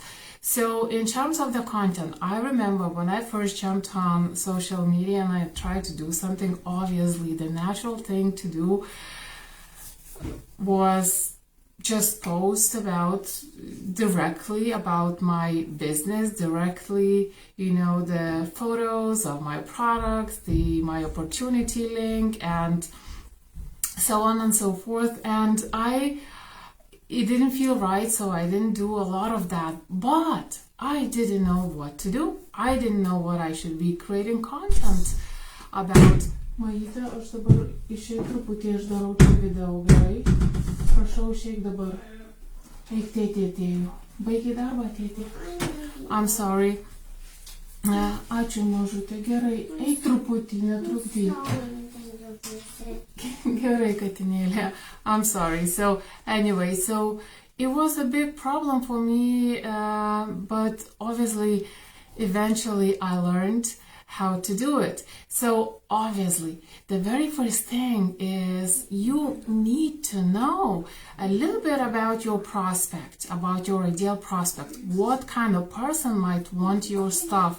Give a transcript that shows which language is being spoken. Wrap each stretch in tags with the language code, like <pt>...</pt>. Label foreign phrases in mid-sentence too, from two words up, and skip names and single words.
<en>So in terms of the content, I remember when I first jumped on social media and I tried to do something, obviously the natural thing to do was just post directly about my business, directly, the photos of my products, my opportunity link, and so on and so forth. And it didn't feel right, so I didn't do a lot of that. But I didn't know what to do. I didn't know what I should be creating content about.</en> <lt>Maite, aš dabar išėjau truputį, aš darau čia video, gerai? Prašau, išeik dabar. Eik, tėtė atėjo. Baigiai darbą, tėtė?</lt> <en>I'm sorry.</en> <lt>Ačiū, mažutė, gerai. Eik truputį, netrukdyk. Gerai, katinėlė.</lt> <en>I'm sorry. So, anyway, it was a big problem for me, but obviously, eventually I learned how to do it. So obviously the very first thing is you need to know a little bit about your prospect, about your ideal prospect, what kind of person might want your stuff.</en>